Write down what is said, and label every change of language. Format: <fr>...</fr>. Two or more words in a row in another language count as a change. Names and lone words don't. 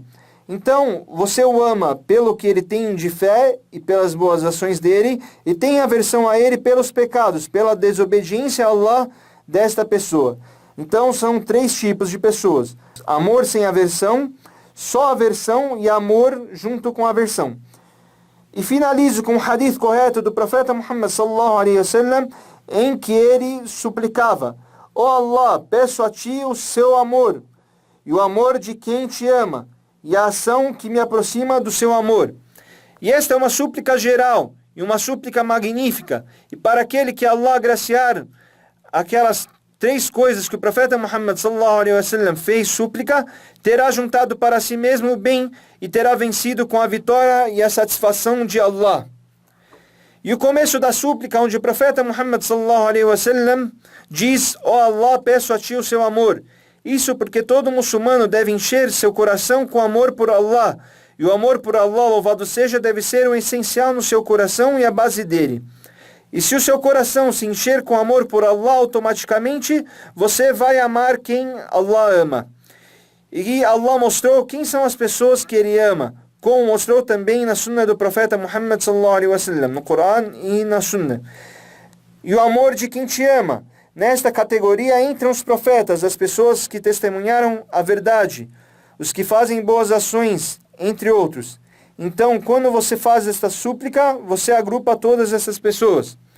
<pt>Então, você o ama pelo que ele tem de fé e pelas boas ações dele, e tem aversão a ele pelos pecados, pela desobediência a Allah desta pessoa. Então, são 3 tipos de pessoas: amor sem aversão, só aversão e amor junto com aversão. E finalizo com um hadith correto do profeta Muhammad</pt> <ar>صلى الله عليه وسلم,</ar> <pt>em que ele suplicava: ó Allah, peço a ti o seu amor e o amor de quem te ama, e a ação que me aproxima do seu amor. E esta é uma súplica geral e uma súplica magnífica. E para aquele que Allah agraciar aquelas 3 coisas que o profeta Muhammad</pt> <ar>صلى الله عليه وسلم</ar> <pt>fez súplica, terá juntado para si mesmo o bem e terá vencido com a vitória e a satisfação de Allah. E o começo da súplica, onde o profeta Muhammad</pt> <ar>صلى الله عليه وسلم</ar> <pt>diz: ó Allah, peço a ti o seu amor. Isso porque todo muçulmano deve encher seu coração com amor por Allah. E o amor por Allah, louvado seja, deve ser o essencial no seu coração e a base dele. E se o seu coração se encher com amor por Allah, automaticamente você vai amar quem Allah ama. E Allah mostrou quem são as pessoas que Ele ama, como mostrou também na Sunna do profeta Muhammad</pt> <ar>صلى الله عليه وسلم,</ar> <pt>no Coran e na Sunna. E o amor de quem te ama. Nesta categoria entram os profetas, as pessoas que testemunharam a verdade, os que fazem boas ações, entre outros. Então, quando você faz esta súplica, você agrupa todas essas pessoas.</pt>